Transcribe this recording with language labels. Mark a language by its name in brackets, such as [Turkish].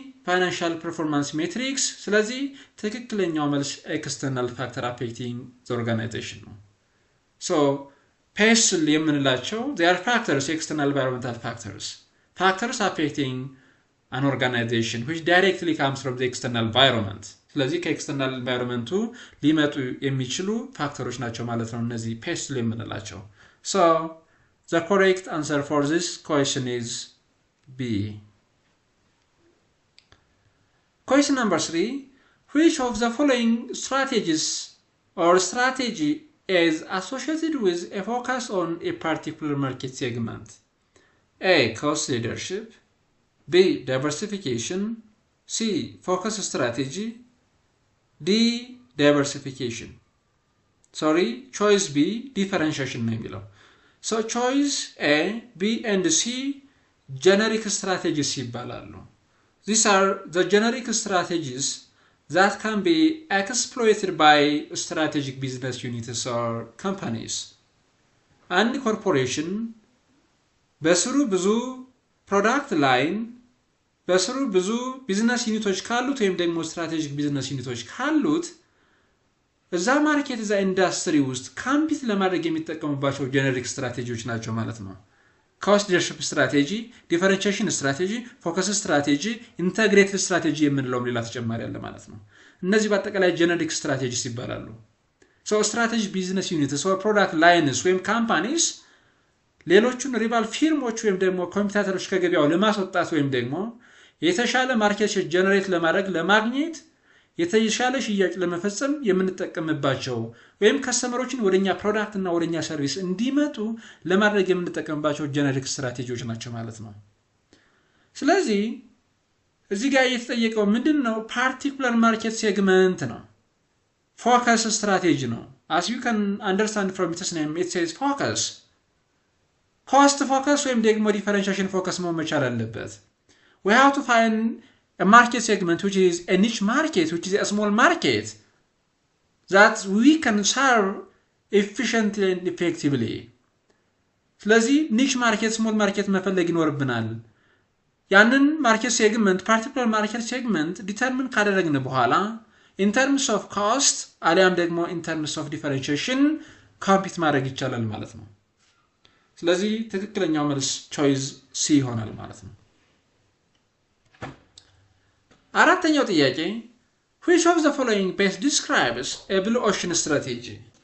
[English] Financial performance metrics. [Amharic] ስለዚህ ትክክለኛው መልስ [English] external factor affecting the organization [Amharic] ነው. [English] So PESTLE [Amharic] የምንላቸው [English] they are factors, external environmental factors. Factors affecting an organization which directly comes from the external environment. [Amharic] ስለዚህ ከኤክስተርናል ኢንቫይሮንመንቱ ሊመጡ የሚችሉ ፋክተሮች ናቸው ማለት ነው እነዚህ PESTLE የምንላቸው። [English] So the correct answer for this question is B. Question number 3. Which of the following strategies or strategy is associated with a focus on a particular market segment? A. Cost leadership. B. Diversification. C. Focus strategy. D. Diversification. Sorry, choice B. [Amharic] Differentiation ነው የሚለው. [English] So choice A, B and C generic strategies [Amharic] ይባላሉ. [English] These are the generic strategies that can be exploited by strategic business units or companies. [Amharic] አንድ ኮርፖሬሽን በስሩ ብዙ ፕሮዳክት ላይን በስሩ ብዙ ቢዝነስ ዩኒቶች ካሉት ወይም ደግሞ ስትራቴጂክ ቢዝነስ ዩኒቶች ካሉት እዛ ማርኬት እዛ ኢንዳስትሪ ውስጥ ካምፒት ለማድረግ የሚጠቀሙባቸው ጄነሪክ ስትራቴጂዎች ናቸው ማለት ነው። ኮስት ሊደርሺፕ ስትራቴጂ፣ ዲፈረንሺዬሽን ስትራቴጂ፣ ፎከስ ስትራቴጂ፣ ኢንተግሬትድ ስትራቴጂ የምንለውም ሌላ ተጨማሪ አለ ማለት ነው። እነዚህ በአጠቃላይ ጄነሪክ ስትራቴጂስ ይባላሉ። ስትራቴጂክ ቢዝነስ ዩኒትስ ኦር ፕሮዳክት ላይንስ ወይም ካምፓኒስ ሌሎቹን ሪቫል ፊርሞች ወይም ደግሞ ኮምፒቲተሮች ከገበያው ለማስወጣት ወይም ደግሞ የተሻለ ማርኬት ሼር ጀነሬት ለማግኘት የተሻለ ሽያጭ ለመፈጸም የምንጠቀምባቸው ወይም ከስተመሮችን ወደኛ ፕሮዳክት እና ወደኛ ሰርቪስ እንዲመጡ ለማድረግ የምንጠቀምባቸው ጄነሪክ ስትራቴጂዎች ናቸው ማለት ነው። ስለዚህ እዚህ ጋር የተጠየቀው ምንድነው? ፓርቲኩላር ማርኬት ሴግመንት ነው። ፎከስ ስትራቴጂ ነው። [English] as you can understand from its name it says focus cost focus [Amharic] ወይም ደግሞ [English] differentiation focus [Amharic] መሆን መቻል አለበት። [English] we have to find a market segment which is a niche market, which is a small market that we can serve efficiently and effectively. [Amharic] ስለዚህ [English] niche market, small market [Amharic] መፈለግ ይኖርብናል። ያንን ማርኬት ሴግመንት ፓርቲኩላር ማርኬት ሴግመንት ዲተርሚን ካደረግን በኋላ [English] in terms of cost [Amharic] አሊያም ደግሞ [English] in terms of differentiation [Amharic] ኮምፒት ማድረግ ይቻላል ማለት ነው። ስለዚህ ትክክለኛው መልስ ቾይስ ሲ ይሆናል ማለት ነው። አራተኛው ጥያቄ [English] which of the following best describes a blue ocean strategy?